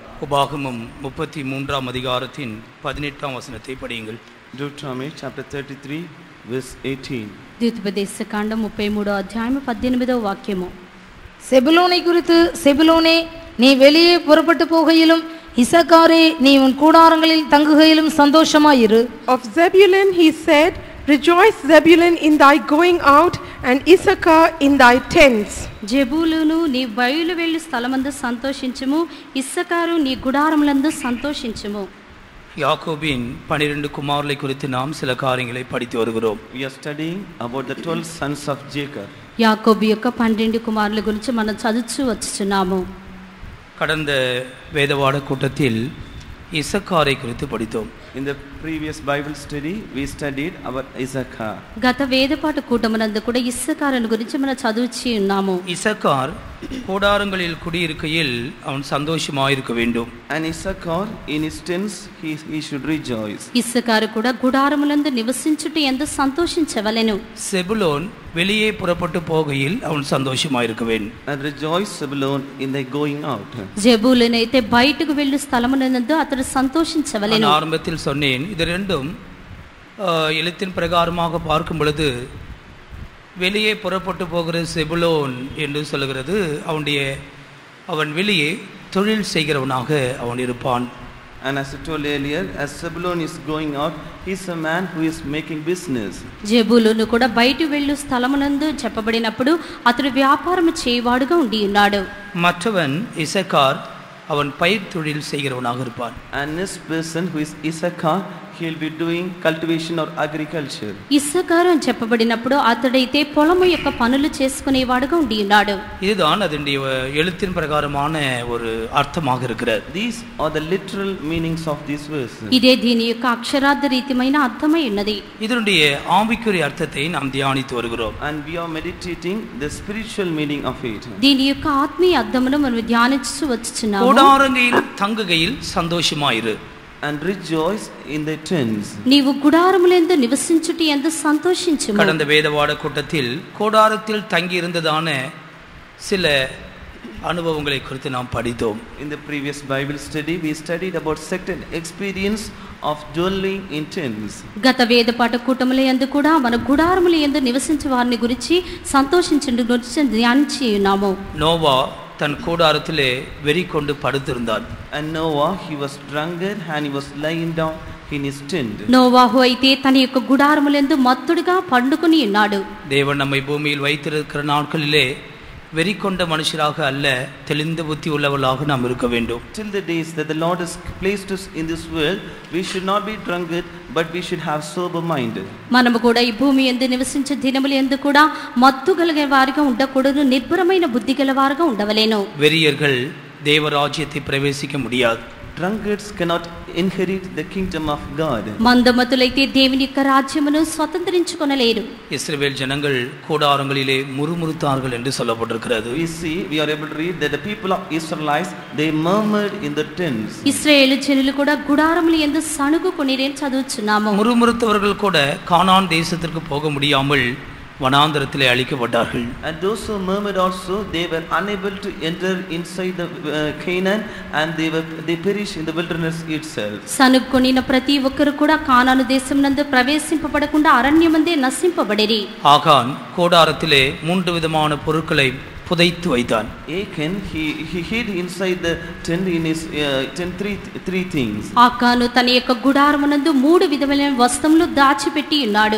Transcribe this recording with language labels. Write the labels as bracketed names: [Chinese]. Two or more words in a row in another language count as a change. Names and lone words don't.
[Tamil] உபாகமம் 33ஆம் அதிகாரத்தின் 18ஆம் வசனத்தை படியுங்கள். [English] Deuteronomy chapter 33 verse 18. [Telugu] ద్వితీయోపదేశ కాండం 33వ అధ్యాయం 18వ వాక్యము. [Tamil] செபுலோனை குறித்து, செபுலோனே நீ வெளியே புறப்பட்டு போகையிலும், இசக்காரே நீ உன் கூடாரங்களில் தங்குகையிலும் சந்தோஷமாயிரு. [English] Of Zebulun he said, rejoice Zebulun in thy going out, and Issachar in thy tents. [Telugu] జెబూలూను నీ బయలు వెళ్ళు స్థలమందు సంతోషించుము, ఇస్సకారు నీ గుడారములందు సంతోషించుము. [Tamil] யாக்கோபின் 12 குமாரரை குறித்து நாம் சில காரியங்களை படித்து வருகிறோம். [English] We are studying about the 12 sons of Jacob. [Telugu] యాకోబు యొక్క 12 కుమారుల గురించి మనం చదువుతూ వచ్చుచున్నాము. [Tamil] கடந்த வேதவாட கூட்டத்தில் இசக்காரை குறித்து படித்தோம். [English] In the previous Bible study we studied about Issachar. [Telugu] గత వేదపాఠ కూటమునందు కూడా ఇస్సకారుని గురించి మనం చదువుచి ఉన్నాము. [Tamil] இசக்கார் கூடாரங்களில் குடியிருக்கையில் அவன் சந்தோஷமாயிருக்க வேண்டும். [English] And Issachar in his tents he should rejoice. [Telugu] ఇస్సకారు కూడా గుడారములందు నివసించుట యందు సంతోషించవలెను. [Tamil] செபுலோன் வெளியே புறப்பட்டு போகையில் அவன் சந்தோஷமாயிருக்க வேண்டும். [English] And rejoice Zebulun in thy going out. [Telugu] జెబూలూనైతే బయటకు వెళ్ళు స్థలమునందు అతడు సంతోషించవలెను. [Tamil] ஆரம்பத்தில் சொன்னேன், இது ரெண்டும் எழுத்தின் பிரகாரமாக பார்க்கும் பொழுது வெளியே புறப்பட்டு போகிற செபுலோன் என்று சொல்லுகிறது. அவன் வெளியே தொழில் செய்கிறவனாக அவன் இருப்பான். [English] And as I told earlier, as Zebulun is going out, he is a man who is making business. [Telugu] జెబూలూను కూడా బయట వెళ్ళు స్థలమునందు చెప్పబడినప్పుడు అతడు వ్యాపారం చేయవాడుగా ఉండి ఉన్నాడు. [Tamil] மற்றவன் இசக்கார், அவன் பயிர் தொழில் செய்கிறவனாக இருப்பான். [English] And this person who is Issachar, he will be doing cultivation or agriculture. [Telugu] ఇస్సకారు అని చెప్పబడినప్పుడు అతడైతే పొలము యొక్క పనులు చేసుకునేవాడుగా ఉండి ఉన్నాడు. [Tamil] இதுதான் அதனுடைய எழுத்தின் பிரகாரமான ஒரு அர்த்தமாக இருக்கிறது. [English] These are the literal meanings of these verses. [Telugu] ఇదే దీని యొక్క అక్షరార్థ రీతిమైన అర్థమై ఉన్నది. [Tamil] இதனுடைய ஆவிக்குரிய அர்த்தத்தை நாம் தியானித்து வருகிறோம். [English] And we are meditating the spiritual meaning of it. [Telugu] దీని యొక్క ఆత్మీయ అర్థమును మనం ధ్యానించు వచ్చుచున్నాము. [Tamil] கூடாரங்களில் தங்குகையில் சந்தோஷமாயிரு. [English] And rejoice in the tents. [Telugu] నీవు గుడారములందు నివసించుట యందు సంతోషించుము. [Tamil] கடந்த வேதவாட கூட்டத்தில் கூடாரத்தில் தங்கி இருந்ததான சில அனுபவங்களை குறித்து நாம் படித்தோம். [English] In the previous Bible study we studied about certain experience of dwelling in tents. [Telugu] గత వేద పాఠ కూటముల యందు కూడా మన గుడారముల యందు నివసించే వారిని గురించి సంతోషించుట గురించి ధ్యానించి ఉన్నాము. [Tamil] நோவா தன் கூடாரத்திலே வெறி கொண்டு படுத்திருந்தான். [English] And Noah, he was drunkard and he was lying down in his tent. [Telugu] నోవాహు అయితే తన యొక్క గుడారములందు మత్తుడిగా పండుకొని ఉన్నాడు. [Tamil] தேவன் நம்மை பூமியில் வைத்திருக்கிற நாட்களிலே வெறி கொண்ட மனுஷராக அல்ல, தெளிந்த புத்தி உள்ளவர்களாக நாம் இருக்க வேண்டும். [English] Till the days that the Lord has placed us in this world, we should not be drunkard, but we should have sober mind. [Telugu] మనము కూడా ఈ భూమి యందు నివసించే దినముల యందు కూడా మత్తు కలిగే వారిగా ఉండకూడదు, నిర్భరమైన బుద్ధి గల వారిగా ఉండవలేను. [Tamil] வெறியர்கள் தேவராஜ்யத்தை பிரவேசிக்க முடியாது. [English] Drunkards cannot inherit the kingdom of God. [Telugu] మందమతులైతే దేవుని యొక్క రాజ్యమును స్వతంత్రించుకొనలేరు. [Tamil] இஸ்ரவேல் ஜனங்கள் கூடாரங்களிலே முறுமுறுத்தார்கள் என்று சொல்லப்பட்டிருக்கிறது. [English] We are able to read that the people of Israelites, they murmured in the tents. [Telugu] ఇశ్రాయేలు జనులు కూడా గుడారముల యందు సణుగుకొనిరని చదువుచున్నాము. [Tamil] முறுமுறுத்தவர்கள் கூட கானான் தேசத்திற்கு போக முடியாமல் வனாந்தரத்திலே அழிக்கப்பட்டார்கள். [English] And those who murmured also, they were unable to enter inside the Canaan, and they perished in the wilderness itself. [Telugu] సణుగొనిన ప్రతి ఒక్కరు కూడా కానాను దేశమునందు ప్రవేశింపబడకుండా అరణ్యమందే నశింపబడిరి. [Tamil] ஆகான் கூடாரத்திலே 3 விதமான பொருட்களை புதைத்து வைத்தான். [English] Achan, he hid inside the tent in his tent three things. [Telugu] ఆకాను తన యొక్క గుడారమునందు 3 విధమైన వస్తువులు దాచిపెట్టి ఉన్నాడు.